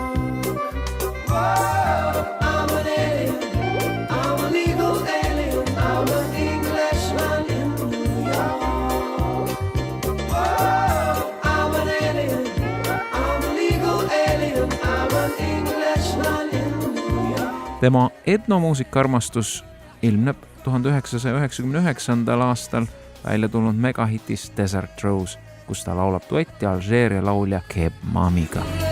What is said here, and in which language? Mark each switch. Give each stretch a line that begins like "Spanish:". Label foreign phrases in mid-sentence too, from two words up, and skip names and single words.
English: Whoa, I'm an alien, I'm a legal alien, I'm an Englishman in New York. Whoa, I'm an alien, I'm a legal alien, I'm an Englishman in New York.
Estonian: Tema etnomuusika-armastus ilmneb 1999. aastal välja tulnud megahitis Desert Rose, kus ta laulab duetti Alžeeria laulja Keb Mamiga.